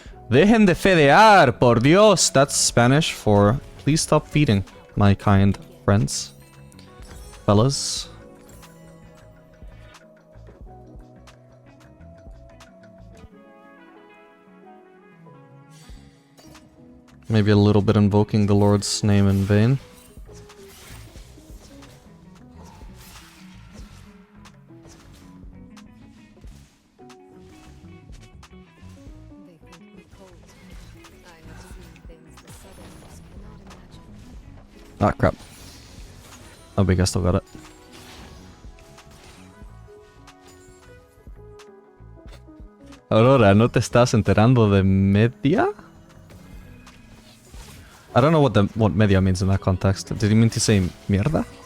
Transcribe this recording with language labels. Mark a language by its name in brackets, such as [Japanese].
[Spanish] Dejen de fedear, por Dios. [English] That's Spanish for please stop feeding, my kind friends. Fellas. Maybe a little bit invoking the Lord's name in vain. They think me cold. I have seen things the Southerners cannot imagine. Ah, crap. Oh, big, I still got it. [Spanish] Aurora, ¿no te estás enterando de media? [English] I don't know what media means in that context. Did he mean to say mierda?